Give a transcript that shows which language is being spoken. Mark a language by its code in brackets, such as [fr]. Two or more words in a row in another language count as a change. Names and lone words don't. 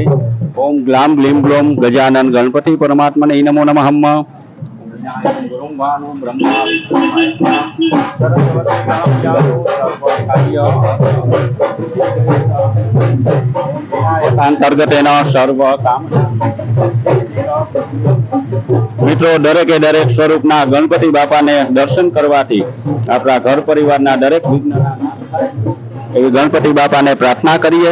[sa] ओम ग्लाम ग्लीम ग्लोम गजानन गणपति परमात्मने नमो नमः। अंतर्गत सर्व काम [gu] મિત્રો દરેકે દરેક સ્વરૂપના ગણપતિ બાપાને દર્શન કરવાથી આપણા ઘર પરિવારના દરેક વિઘ્નના નાશ થાય એવી ગણપતિ બાપાને પ્રાર્થના કરીએ।